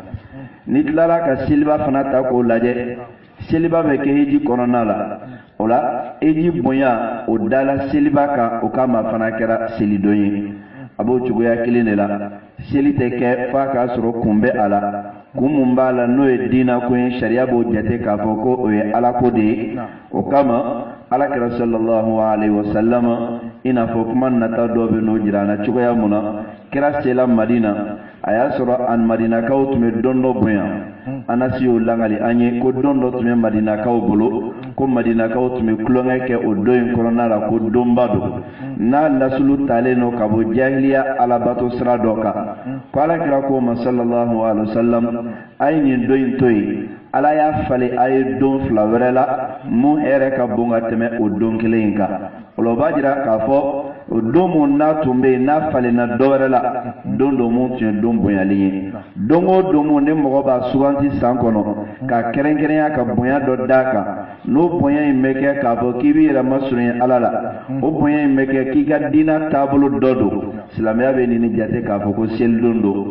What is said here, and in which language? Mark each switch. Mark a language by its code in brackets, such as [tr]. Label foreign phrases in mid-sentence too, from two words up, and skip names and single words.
[bm] Ni tilala ka seliba fana ta k'o lajɛ seliba bɛ kɛ hiji kɔnɔna la o la hiji bonya o dala seliba kan o kama fana kɛra selidon ye. A b'o cogoya kelen de la seli tɛ kɛ f'a k'a sɔrɔ kun bɛ a la kun mun b'a la n'o ye diinako ye sariya b'o jate k'a fɔ ko o ye alako de ye. O kama alakira [ar] صلى الله عليه وسلم [bm] i n'a fɔ kuma nata dɔ bɛ n'o jira an na cogoya mun na kira sela Madina a y'a sɔrɔ an madinakaw tun bɛ don dɔ bonya. Anasi y'o langali an ye ko don dɔ tun bɛ madinakaw bolo ko madinakaw tun bɛ kulonkɛ kɛ o don in kɔnɔna la ko donba don n'a lasulu talen don ka bɔ jahiliya alabato sira dɔ kan ko alakira ko ma [ar] صلى الله عليه وسلم [bm] a ye nin don in to yen ala y'a falen a ye don fila wɛrɛ la mun hɛrɛ ka bon ka tɛmɛ o don kelen in kan. O la o b'a jira k'a fɔ o don mun n'a tun bɛ yen n'a falenna dɔ wɛrɛ la don dɔ mun tun ye don bonyalen ye. Don o don mun ni mɔgɔ b'a suganti san kɔnɔ ka kɛrɛnkɛrɛnya ka bonya dɔ d'a kan n'o bonya in bɛ kɛ k'a fɔ k'i b'i yɛrɛ masurunya ala la o bonya in bɛ kɛ k'i ka diinɛ taabolo dɔ don silamɛya bɛ nin jate k'a fɔ ko selidon don.